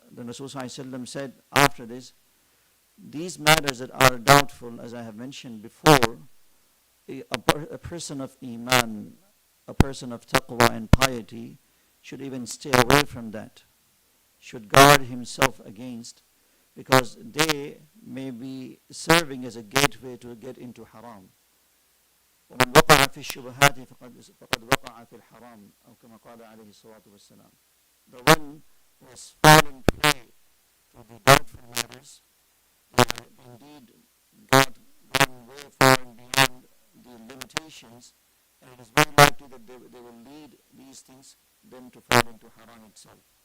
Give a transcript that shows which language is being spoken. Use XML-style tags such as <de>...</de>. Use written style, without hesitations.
<en>The Rasul ﷺ said after this, these matters that are doubtful, as I have mentioned before, a person of iman, a person of taqwa and piety should even stay away from that, should guard himself against, because they may be serving as a gateway to get into haram.</en> <ar>ومن وقع في الشبهات فقد وقع في الحرام أو كما قال عليه الصلاة والسلام.</ar> <en>The one who has fallen prey to the doubtful matters, they have indeed gone way far and beyond the limitations, and it is very likely that they will lead these things then to fall into haram itself.</en>